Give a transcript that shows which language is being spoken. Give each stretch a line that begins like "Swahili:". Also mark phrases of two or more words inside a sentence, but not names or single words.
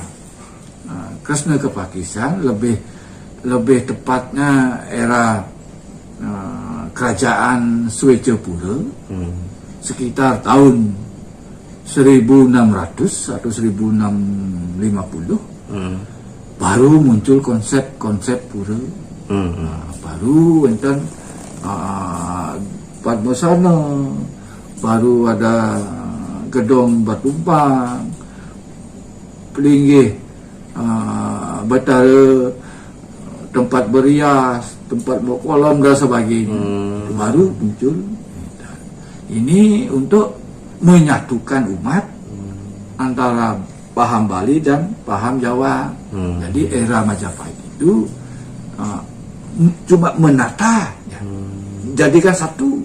Indonesian: Krishna Kepakisan, lebih tepatnya era kerajaan Swecapura, sekitar tahun 1600 atau 1650, baru muncul konsep pura. Baru enten Padmasana, baru ada gedong batumpang, pelinggih, batara, tempat berias, tempat bawa kolam dan sebagainya. Baru muncul. Ini untuk menyatukan umat antara paham Bali dan paham Jawa. Jadi era Majapahit itu cuma menata, jadikan satu.